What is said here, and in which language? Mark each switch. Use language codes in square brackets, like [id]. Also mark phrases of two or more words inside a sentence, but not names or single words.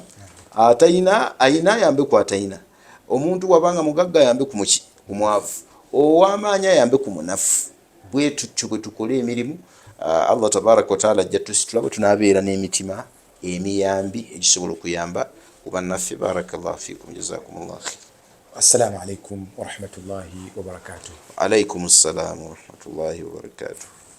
[lg] Atayina ayina ayambe ku atayina. Omuntu wabanga mugagga ayambe ku muki ku mwavu, ow'amaanyi ayambe ku munafu. Bwe tutyo bwe tukola emirimu, [ar] الله تبارك وتعالى [lg] ajja tusitula tunaabeera n'emitima emiyambi egisobola okuyamba ku bannaffe. [ar] بارك الله فيكم، جزاكم الله خيرا. السلام عليكم ورحمة الله وبركاته. عليكم السلام ورحمة الله وبركاته.